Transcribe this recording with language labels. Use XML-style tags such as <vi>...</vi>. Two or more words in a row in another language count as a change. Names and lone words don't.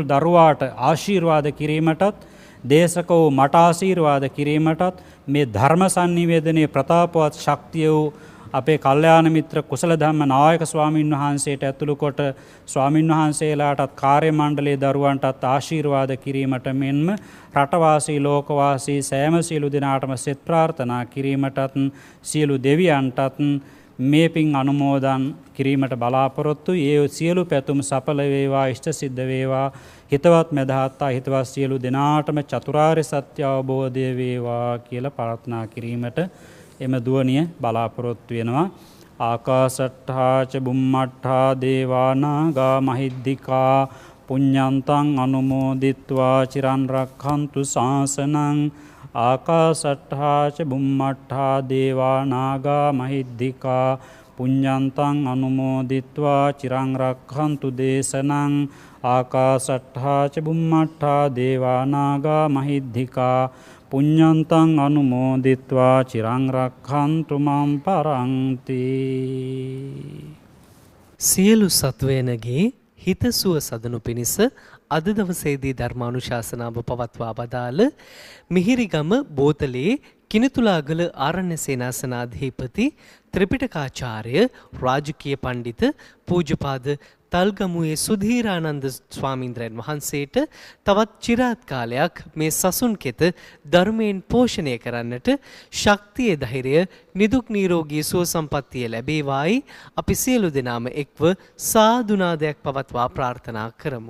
<si>දරුවාට ආශිර්වාද කිරීමටත්, දේශක වූ මට ආශිර්වාද කිරීමටත්, මේ ධර්ම සංනිවේදනයේ ප්‍රතාපවත් ශක්තිය වූ අපේ කල්යාණ මිත්‍ර කුසල ධම්ම නායක ස්වාමින් වහන්සේට ඇතුළු කොට ස්වාමින් වහන්සේලාටත් කාර්ය මණ්ඩලයේ දරුවන්ටත් ආශිර්වාද කිරීමට මෙන්ම රටවාසී ලෝකවාසී සෑම සියලු දෙනාටම සෙත් ප්‍රාර්ථනා කිරීමටත්, සියලු දෙවියන්ටත් මේ පින් අනුමෝදන් කිරීමට බලාපොරොත්තු. ඒ සියලු පැතුම් සඵල වේවා, ඉෂ්ට සිද්ධ වේවා. හිතවත් මැදහත්තා හිතවත් සියලු දෙනාටම චතුරාර්ය සත්‍ය අවබෝධය වේවා කියලා ප්‍රාර්ථනා කිරීමට එම දුවනිය බලාපොරොත්තු වෙනවා.</si> <pi>ආකාසට්ඨා ච බුම්මට්ඨා දේවා නාග මහිද්దికා පුඤ්ඤන්තං අනුමෝදිත්වා චිරන් රක්ඛන්තු ශාසනං. ආකාසට්ඨා ච බුම්මට්ඨා දේවා නාග මහිද්దికා පුඤ්ඤන්තං අනුමෝදිත්වා චිරන් රක්ඛන්තු දේශනං. ආකාසට්ඨා ච බුම්මට්ඨා දේවා නාග මහිද්దికා පුඤ්ඤන්තං අනුමෝදිත්වා චිරං රක්ඛන්තු මං පරන්ති.</pi> <si>සියලු සත්වයනගේ හිතසුව සදනු පිණිස අද දවසේදී ධර්මානුශාසනාව පවත්වා වදාළ මිහිරිගම බෝතලේ කිනිතුලාගල ආරණ්‍ය සේනාසනාධිපති ත්‍රිපිටකාචාර්ය රාජකීය පඬිත පූජ්‍යපාද තල්ගමුවේ සුධීරානන්ද ස්වාමීන්ද්‍රයන් වහන්සේට තවත් চিරාත් කාලයක් මේ සසුන් කෙත ධර්මයෙන් පෝෂණය කරන්නට ශක්තිය, ධෛර්යය, නිදුක් නිරෝගී සුව සම්පන්නිය ලැබේවායි අපි සියලු දෙනාම එක්ව සාදුනාදයක් පවත්වා ප්‍රාර්ථනා කරමු.</si>